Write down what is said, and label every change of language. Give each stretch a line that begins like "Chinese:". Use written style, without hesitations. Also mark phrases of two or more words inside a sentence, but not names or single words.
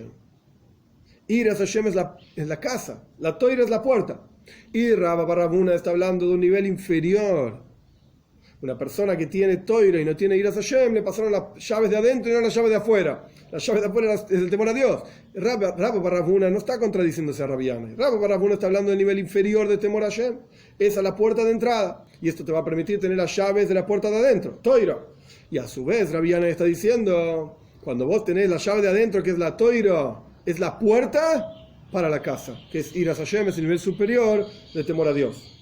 Hebrew: יראת השם
Spanish: es la casa, la Toira es la puerta. Y Rabba bar Ravuna está hablando de un nivel inferior. Una persona que tiene Toira y no tiene
Hebrew: יראת השם,
Spanish: le pasaron las llaves de adentro y no las llaves de afuera. Las llaves de afuera es el temor a Dios. Rabba bar Ravuna no está contradiciéndose a Rabbi Yanai. Rabba bar Ravuna está hablando del nivel inferior de temor a Hashem. Esa es la puerta de entrada. Y esto te va a permitir tener las llaves de la puerta de adentro, Toira. Y a su vez Rabbi Yanai está diciendo, cuando vos tenés la llave de adentro, que es la Toira, es la puerta para la casa, que es
Hebrew: יראת השם,
Spanish: es el nivel superior de temor a Dios.